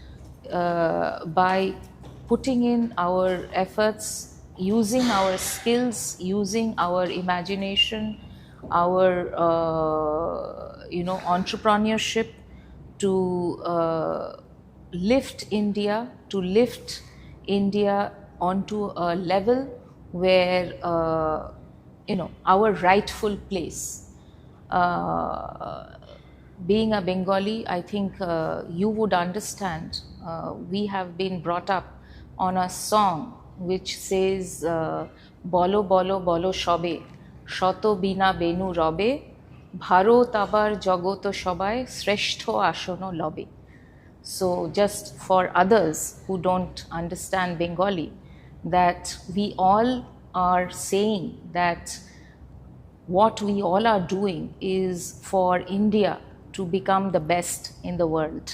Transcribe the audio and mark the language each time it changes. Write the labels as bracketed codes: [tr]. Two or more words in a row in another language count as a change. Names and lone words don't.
[en] by putting in our efforts, using our skills, using our imagination, our entrepreneurship to lift India onto a level where our rightful place. Being a Bengali, I think you would understand, we have been brought up on a song which says [bn] বলো বলো বলো সবে শত বীণা বেণু রবে ভারত আবার জগৎ সভায় শ্রেষ্ঠ আসন লবে. [en] So just for others who don't understand Bengali, that we all are saying that what we all are doing is for India to become the best in the world.